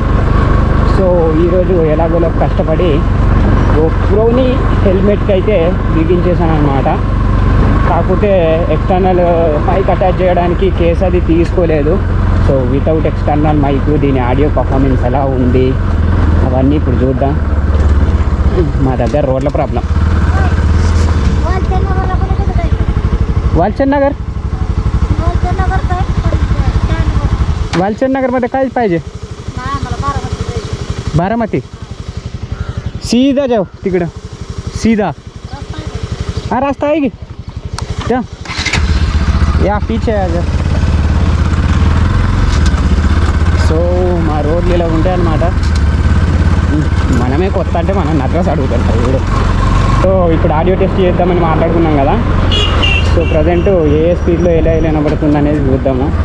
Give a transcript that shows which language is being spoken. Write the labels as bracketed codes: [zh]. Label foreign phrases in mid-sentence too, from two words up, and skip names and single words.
[te] సో ఈరోజు ఎలాగోలో కష్టపడి GoProని హెల్మెట్కి అయితే బిగించేసాను అనమాట. కాకపోతే [en] external mic attach [te] చేయడానికి కేస్ అది తీసుకోలేదు. [en] so without external mic [te] దీని [en] audio performance [te] ఎలా ఉంది అవన్నీ ఇప్పుడు చూద్దాం. మా దగ్గర రోడ్ల ప్రాబ్లం. [mr] वालचंद नगर मध्ये काय पाहिजे? बारामती. [hi] सीधा जाओ तिकडं, सीधा. हाँ रास्ता है कि क्या या पीछे आ जाओ. [te] సో మా రోడ్లు ఇలా ఉంటాయి అన్నమాట. మనమే కొత్త అంటే మనం అడ్రస్ అడుగుతాం ఇప్పుడు. సో ఇప్పుడు [en] audio test [te] చేద్దామని మాట్లాడుకున్నాం కదా. సో ప్రజెంట్ ఏ స్పీడ్లో ఎలా వినబడుతుంది అనేది చూద్దాము.